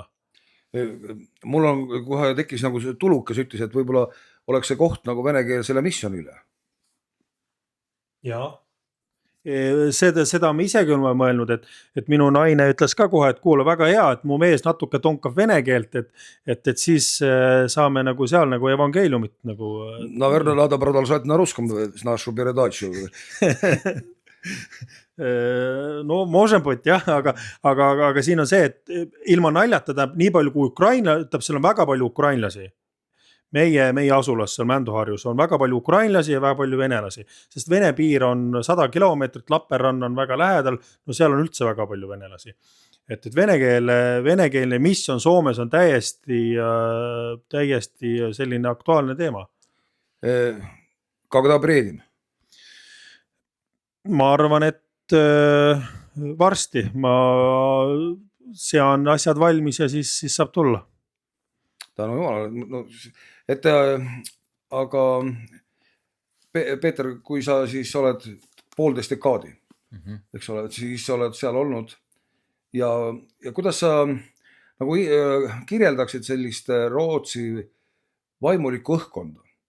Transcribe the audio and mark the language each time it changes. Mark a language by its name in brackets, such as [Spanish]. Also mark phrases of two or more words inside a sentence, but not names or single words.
[Estonian] Mul on kohe tekkis nagu see tulukas ütles, et võib-olla oleks see koht nagu venekeelsele missionile. Jaa. Seda ma isegi olen mõelnud, et minu naine ütles ka kohe, et kuule, väga hea, et mu mees natuke tonkab vene keelt, et siis saame nagu seal nagu evangeeliumit nagu. [Russian] Наверное, надо продолжать на русском нашу передачу. No можем быть, [Estonian] jah, aga siin on see, et ilma naljata tähendab nii palju kui seal on väga palju ukrainlasi. Meie asulas seal Mänduharjus on väga palju ukrainlasi ja väga palju venelasi, sest Vene piir on 100 kilomeetrit, Lappeenranna on väga lähedal, no seal on üldse väga palju venelasi. Et venekeelne mission Soomes on täiesti selline aktuaalne teema. [Russian] Когда приедем? [Estonian] Ma arvan, et varsti ma sean asjad valmis ja siis saab tulla. Tänu Jumalale. No, et, aga Peeter, kui sa siis oled 1,5 dekaadi, eks ole, siis sa oled seal olnud ja kuidas sa nagu kirjeldaksid sellist Rootsi vaimulikku õhkkonda?